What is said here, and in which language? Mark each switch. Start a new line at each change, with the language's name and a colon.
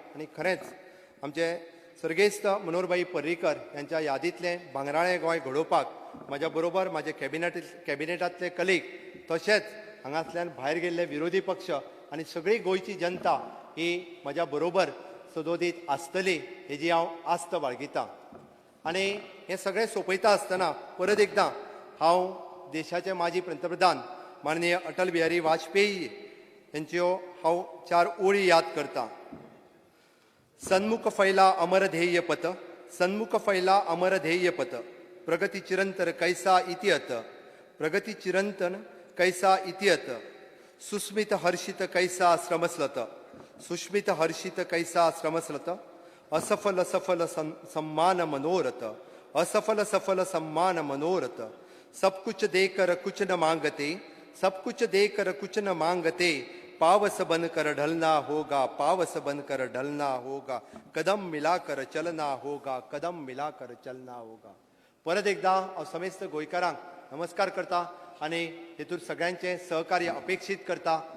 Goan Konkani: आनी खरेंच आमचे सर्गेस्त मनोहरभाई पर्रीकर यांच्या यादींतलें भांगराळें गोंय घडोवपाक म्हज्या बरोबर म्हाजे कॅबिनेटांतले कलीग तशेंच हांगासल्यान भायर गेल्ले विरोधी पक्ष आनी सगळी गोंयची जनता ही म्हज्या बरोबर सदोदीत आसतली हेजी हांव आस्त बाळगितां. आनी हें सगळें सोंपयता आसतना परत एकदां हांव देशाचे माजी पंतप्रधान माननीय अटल बिहारी वाजपेयी यांच्यो हांव 4 ओळी याद करतां.
Hindi: सन्मुख फैला अमर ध्येय पथ, सन्मुख फैला अमर ध्येय पथ, प्रगति चिरंतन कैसा इतिहत, प्रगति चिरंतन कैसा इतिहत, सुस्मित हर्षित कैसा श्रमस्लत, सुस्मित हर्षित कैसा श्रमस्लत, असफल सफल सम्मान मनोरथ, असफल सफल सम्मान मनोरथ, सब कुछ देकर कुछ न मांगते, सब कुछ देकर कुछ न मांगते, पावस बनकर ढलना होगा, पावस बनकर ढलना होगा, कदम मिलाकर चलना होगा, कदम मिलाकर चलना होगा.
Goan Konkani: परत एकदा हांव समेस्त गोंयकारांक नमस्कार करता आनी हेतून सगळ्यांचें सहकार्य अपेक्षीत करता.